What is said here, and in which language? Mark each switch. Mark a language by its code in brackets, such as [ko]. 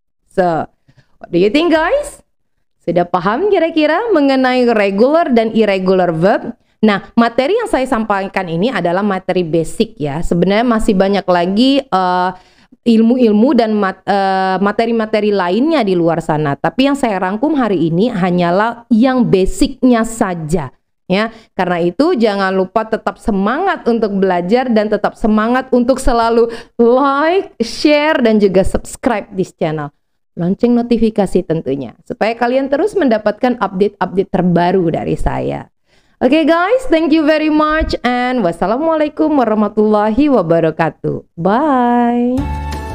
[en] So, what do you think guys? [id] Sudah paham kira-kira mengenai regular dan irregular verb? Nah, materi yang saya sampaikan ini adalah materi basic ya. Sebenarnya masih banyak lagi ilmu-ilmu dan materi-materi lainnya di luar sana. Tapi yang saya rangkum hari ini hanyalah yang basicnya saja. Ya, karena itu jangan lupa tetap semangat untuk belajar dan tetap semangat untuk selalu like, share, dan juga subscribe di channel. Lonceng notifikasi tentunya, supaya kalian terus mendapatkan update-update terbaru dari saya. [en] Oke guys, thank you very much and [ar] wassalamualaikum warahmatullahi wabarakatuh. [en] Bye.